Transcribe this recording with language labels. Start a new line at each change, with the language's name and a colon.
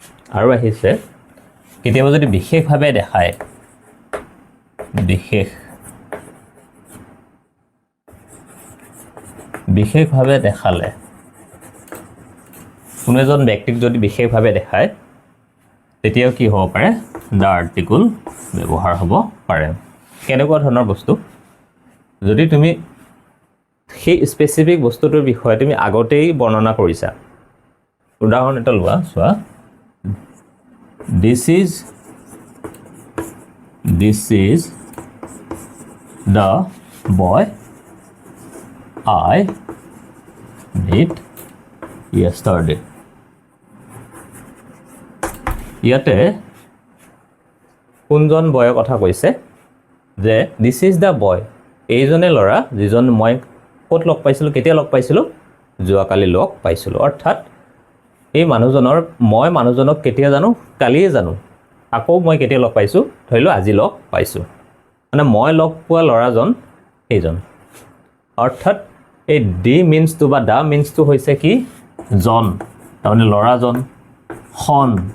Assamese: আৰু আহিছে কেতিয়াবা যদি বিশেষভাৱে দেখায় বিশেষভাৱে দেখালে কোনো এজন ব্যক্তিক যদি বিশেষভাৱে দেখায় তেতিয়াও কি হ'ব পাৰে দ্য আৰ্টিকল ব্যৱহাৰ হ'ব পাৰে কেনেকুৱা ধৰণৰ বস্তু যদি তুমি সেই স্পেচিফিক বস্তুটোৰ বিষয়ে তুমি আগতেই বৰ্ণনা কৰিছা উদাহৰণ এটা লোৱা চোৱা
English: This is this is the boy I met yesterday.
Assamese: ইয়াতে কোনজন বয়ৰ কথা কৈছে যে
English: this is the boy
Assamese: এইজনে ল'ৰা যিজন মই ক'ত লগ পাইছিলোঁ কেতিয়া লগ পাইছিলোঁ যোৱাকালি লগ পাইছিলোঁ অৰ্থাৎ এই মানুহজনৰ মই মানুহজনক কেতিয়া জানো কালিয়ে জানো আকৌ মই কেতিয়া লগ পাইছোঁ ধৰিলোঁ আজি লগ পাইছোঁ মানে মই লগ পোৱা ল'ৰাজন এইজন অৰ্থাৎ এই ডি মিন্সটো বা দা মিন্সটো হৈছে কি জন তাৰমানে ল'ৰাজন খন